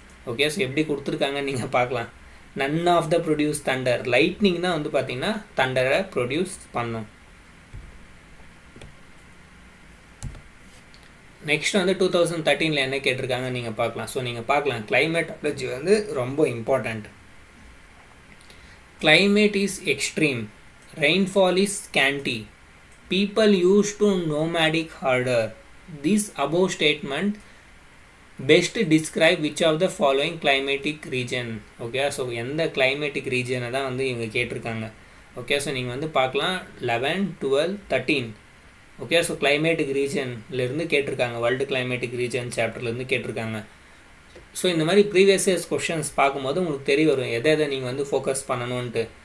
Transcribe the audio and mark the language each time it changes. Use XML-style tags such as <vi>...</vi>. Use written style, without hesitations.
<ta>Okay, so எப்படி கொடுத்துருக்காங்க நீங்கள் பார்க்கலாம், none of the produce Thunder. Lightning தான் வந்து பார்த்திங்கன்னா தண்டரை ப்ரொடியூஸ் பண்ணும். நெக்ஸ்ட் வந்து 2013 என்ன கேட்டிருக்காங்க நீங்கள் பார்க்கலாம். ஸோ நீங்கள் பார்க்கலாம் கிளைமேட்டாலஜி வந்து ரொம்ப important.</ta> <en>climate is extreme, rainfall is scanty, people used to nomadic harder. This above statement best describe which of the following climatic region.</en> <ta>Okay, so எந்த climatic region தான் வந்து இவங்க கேட்டிருக்காங்க. ஓகே, ஸோ நீங்கள் வந்து பார்க்கலாம் 11, 12, 13. ஓகே, ஸோ கிளைமேட்டிக் ரீஜன்லேருந்து கேட்டிருக்காங்க, world climatic region சாப்டர்லேருந்து கேட்டிருக்காங்க. ஸோ இந்த மாதிரி ப்ரீவியஸ் இயர்ஸ் கொஷின்ஸ் பார்க்கும்போது உங்களுக்கு தெரிய வரும் எதை நீங்கள் வந்து ஃபோக்கஸ் பண்ணணுன்ட்டு.</ta>